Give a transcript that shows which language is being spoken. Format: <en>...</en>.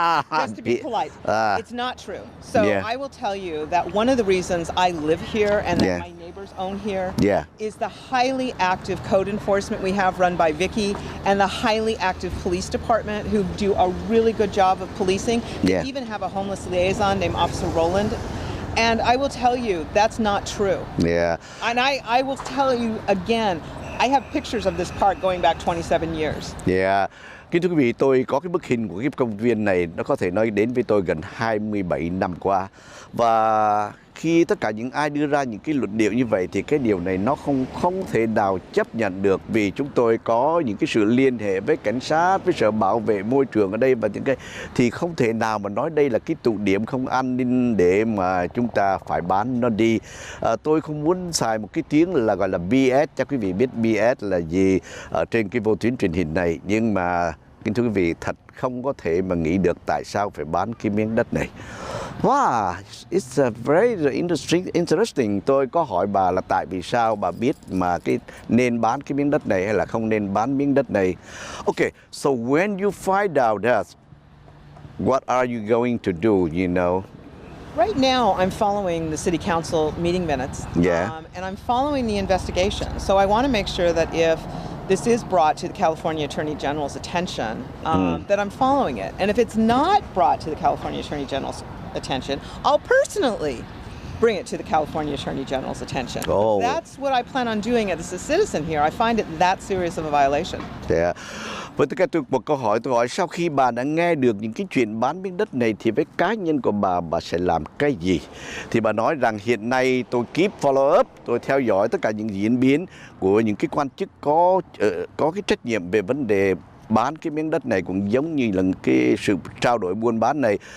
<en>Just to be polite. It's not true. So I will tell you that one of the reasons I live here and that my neighbors own here is the highly active code enforcement we have run by Vicky and the highly active police department who do a really good job of policing. We even have a homeless liaison named Officer Roland. And I will tell you, that's not true. Yeah. And I will tell you again, I have pictures of this park going back 27 years. Yeah.</en> <vi>Kính thưa quý vị, tôi có cái bức hình của cái công viên này, nó có thể nói đến với tôi gần 27 năm qua. Và khi tất cả những ai đưa ra những cái luận điệu như vậy thì cái điều này nó không thể nào chấp nhận được, vì chúng tôi có những cái sự liên hệ với cảnh sát, với sở bảo vệ môi trường ở đây và những cái thì không thể nào mà nói đây là cái tụ điểm không an ninh để mà chúng ta phải bán nó đi. Tôi không muốn xài một cái tiếng là gọi là BS, chắc quý vị biết BS là gì ở trên cái vô tuyến truyền hình này, nhưng mà kính thưa quý vị, thật không có thể mà nghĩ được tại sao phải bán cái miếng đất này.</vi> <en>Wow, it's a very interesting.</en> <vi>Tôi có hỏi bà là tại vì sao bà biết mà nên bán cái miếng đất này hay là không nên bán miếng đất này.</vi> <en>Okay, so when you find out that, what are you going to do, Right now, I'm following the city council meeting minutes. And I'm following the investigation. So I want to make sure that if this is brought to the California Attorney General's attention, that I'm following it. And if it's not brought to the California Attorney General's attention, I'll personally bring it to the California Attorney General's attention. That's what I plan on doing as a citizen here. I find it that serious of a violation.</en> <vi>Với tất cả một câu hỏi tôi hỏi, sau khi bà đã nghe được những cái chuyện bán miếng đất này thì với cá nhân của bà sẽ làm cái gì? Thì bà nói rằng hiện nay tôi</vi> <en>keep follow up,</en> <vi>tôi theo dõi tất cả những diễn biến của những cái quan chức có cái trách nhiệm về vấn đề bán cái miếng đất này, cũng giống như là cái sự trao đổi buôn bán này.</vi>